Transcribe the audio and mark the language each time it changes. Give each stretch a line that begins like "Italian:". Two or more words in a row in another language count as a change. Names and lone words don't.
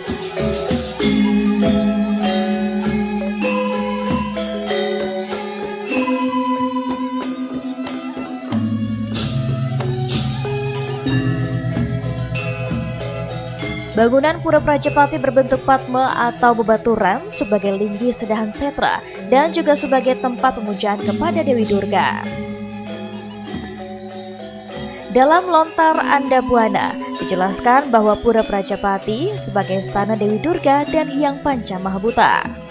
Indonesian: Bangunan Pura Prajapati berbentuk padma atau bebaturan sebagai linggi sedahan setra dan juga sebagai tempat pemujaan kepada Dewi Durga. Dalam lontar Andabuana dijelaskan bahwa Pura Prajapati sebagai istana Dewi Durga dan Hyang Panca Mahabuta.